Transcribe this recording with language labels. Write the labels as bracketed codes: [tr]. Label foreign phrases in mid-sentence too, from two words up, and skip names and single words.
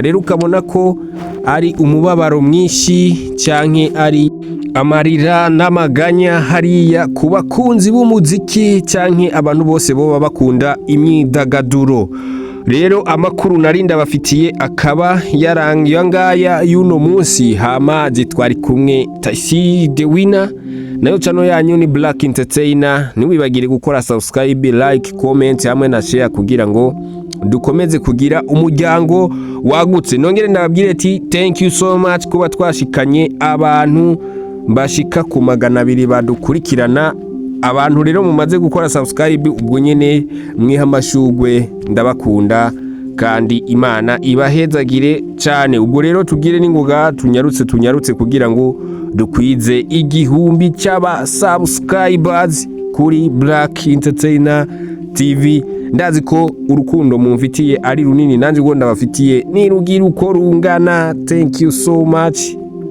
[rn] Rero ukabona ko ari umubabaro mwinshi canke ari amarira n'amaganya hariya ku bakunzi b'umuziki canke abantu bose boba bakunda imyidagaduro. Rero amakuru narinda bafitiye akaba yarangiye ngaya y'uno munsi, hama twari kumwe Tashi the winner, nayo channel yanyu ni Black Entertainer. Ntiwibagire gukora [en] subscribe, like, comment [rn] hamwe na share kugira ngo dukomeze kugira umuryango wagutse. Nongere ndababwire ati [en] thank you so much [rn] kuba twashikanye abantu bashika ku 200 badukurikirana. Abantu rero mumaze gukora subscribe ubwo nyene mwiha amashugwe, ndabakunda kandi Imana ibahezagire cyane. Ubwo rero tugire n'ingoga tunyarutse kugira ngo dukwize igihumbi cy'aba subscribers kuri Black Entertainer TV. Ndazi ko urukundo mumfitiye ari runini, nanjye ngo ndabafitiye ni rugira uko rungana. [en] Thank you so much.